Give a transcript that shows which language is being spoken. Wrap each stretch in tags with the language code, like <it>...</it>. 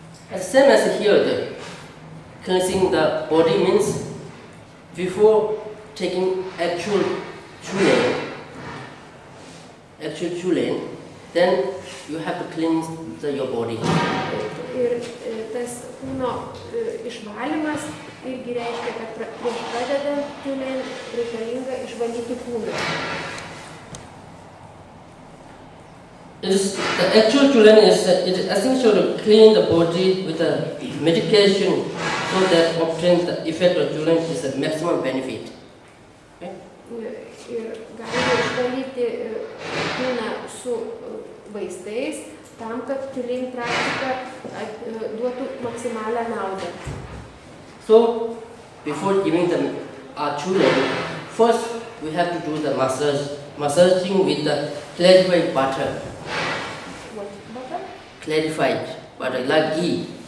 <en>As same as here, the cleansing the body means before taking actual chulin, then you have to cleanse your body.</en> <lt>Ir tas kūno išvalymas irgi reiškia, kad prieš pradedant chulin reikalinga išvalyti kūną.</lt> <en>The actual chulin is essential to clean the body with the medication so that obtain the effect of chulin is the maximum benefit. Okay?</en> <lt>Ir galima išvalyti kūną su vaistais, tam, kad chulin praktika duotų maksimalią naudą.</lt> <en>So, before giving the chulin, first we have to do the massaging with the clarified butter. What butter? Clarified butter, like ghee.</en>